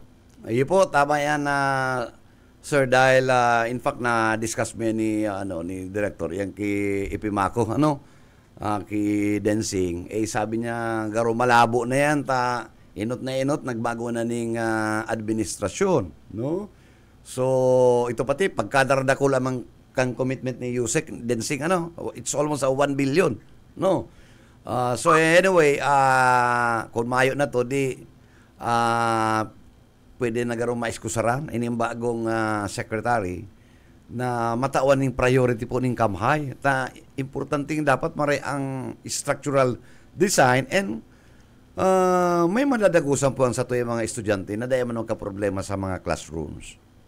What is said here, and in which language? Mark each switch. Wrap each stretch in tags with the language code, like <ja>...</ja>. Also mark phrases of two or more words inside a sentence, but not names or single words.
<bik>Ayun po, tama yan sir, dahil</bik> <en>in fact</en> <bik>na-discuss mo yan ni Director, yan kay Ipimako, kay Densing, sabi niya, garo malabo na yan, inot na inot, nagbago na ning administrasyon, no? So, ito pati, pagkadarada ko lamang kang commitment ni Yusek Densing,</bik> <en>it's almost 1 billion, no? So, anyway,</en> <bik>kung mayo na to, pwede na garo maiskusaran, ining bagong secretary, na matawan ng priority po ng Kamhay. Importanting dapat maray ang</bik> <en>structural design</en> <bik>and may madadagusan po ang sa tuwing mga estudyante na dahil man problema sa mga classrooms.</bik>